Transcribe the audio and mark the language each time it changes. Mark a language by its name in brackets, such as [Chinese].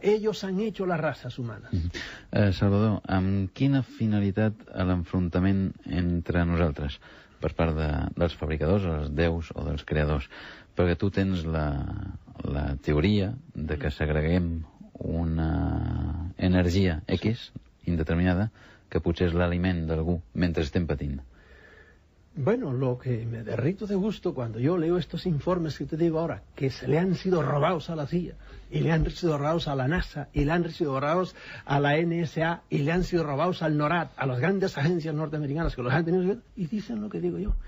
[Spanish] Ellos han hecho las razas humanas. [Catalan] Salvador, amb quina finalitat l'enfrontament entre nosaltres per part dels fabricadors, els déus o dels creadors? Perquè tu tens la teoria de que segreguem una energia X indeterminada que potser és l'aliment d'algú mentre estem patint. [Spanish] Bueno, lo que me derrito de gusto cuando yo leo estos informes que te digo ahora, que se le han sido robados a la CIA, y le han sido robados a la NASA, y le han sido robados a la NSA, y le han sido robados al NORAD, a las grandes agencias norteamericanas que los han tenido, y dicen lo que digo yo.